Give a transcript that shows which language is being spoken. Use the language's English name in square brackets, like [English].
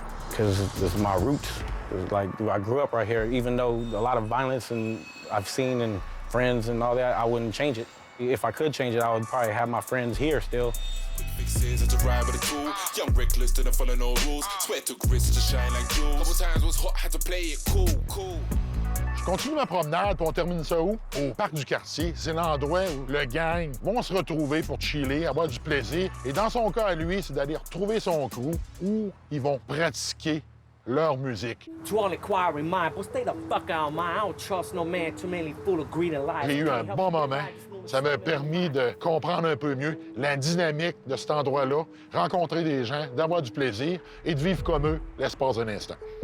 [English] Because this is my roots. It's like, I grew up right here, even though a lot of violence and I've seen and friends and all that, I wouldn't change it. If I could change it, I would probably have my friends here still. Fixes and to ride with a tool. Young reckless, didn't follow no rules. Swear took risks to shine like jewels. Couple times was hot, had to play it cool. [French] Je continue ma promenade, puis on termine ça où? Au parc du quartier. C'est l'endroit où le gang vont se retrouver pour chiller, avoir du plaisir. Et dans son cas à lui, c'est d'aller retrouver son crew où ils vont pratiquer leur musique. [English] To all inquiring mind, but stay the fuck out of mine. I don't trust no man too many full of greed and lies. [French] J'ai eu un bon moment. Ça m'a permis de comprendre un peu mieux la dynamique de cet endroit-là, rencontrer des gens, d'avoir du plaisir et de vivre comme eux l'espace d'un instant.